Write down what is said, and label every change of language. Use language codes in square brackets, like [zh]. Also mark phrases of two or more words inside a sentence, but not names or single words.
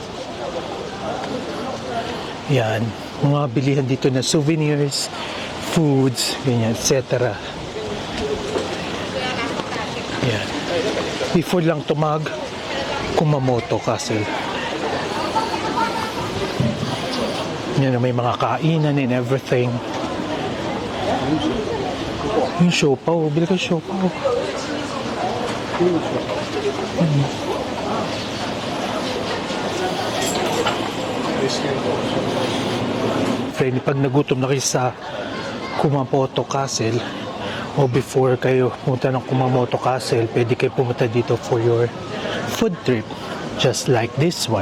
[tl] Yan, mga bilihan dito na [en] souvenirs, foods, [tl] ganyan, etc. Yan. Before lang tumag Kumamoto Castle. Yan, may mga kainan [en] and everything. [tl] Yung siopaw, bili ka siopaw. Friend, pag nagutom na kayo sa Kumamoto Castle, o before kayo pumunta ng Kumamoto Castle, pwede kayo pumunta dito [en] for your food trip, just like this one.